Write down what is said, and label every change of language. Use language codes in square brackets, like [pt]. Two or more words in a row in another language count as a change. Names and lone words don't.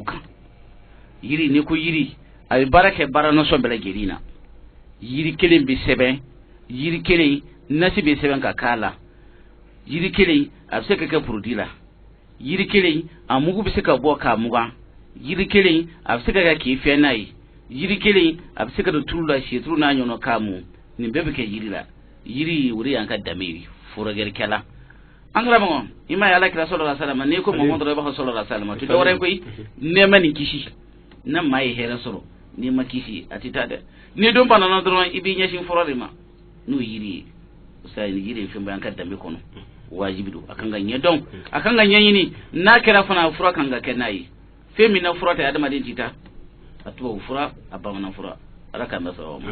[bm] kan yiri ni ko yiri a bɛ baara kɛ baara nasɔn bɛɛ lajɛlen na yiri kelen bɛ sɛbɛn yiri kelen nasi bɛ sɛbɛn ka k'a la yiri kelen a bɛ se ka kɛ produit la yiri kelen a mugu bɛ se ka bɔ k'a mugan yiri kelen a bɛ se ka kɛ k'i fɛn n'a ye yiri kelen a bɛ se ka don tulu la situlu n'a ɲɔgɔnna k'a mun nin bɛɛ bɛ kɛ yiri la yiri o de y'an ka danbe ye furakɛlikɛla an karamɔgɔ i ma ye alakira [ar] صلى الله عليه وسلم [bm] n'i ko Muhamadu dɔrɔn i b'a fɔ [ar] صلى الله عليه وسلم [bm] tu dɔ wɛrɛ koyi nɛɛma ni kisi na maa ye hɛrɛ sɔrɔ n'i ma kisi a tɛ taa dɛ ni don banana dɔrɔn i b'i ɲɛsin fɔlɔ de ma n'o yiri ye sa yiri ye fɛn bɛ an ka danbe kɔnɔ wajibi don a kan ka ɲɛdɔn a kan ka ɲɛɲini n'a kɛra fana fura kan ka kɛ n'a ye fɛn min na fura tɛ adamaden tɛ taa a tubabu fura a bamanan fura ala k'an bɛ sɔrɔ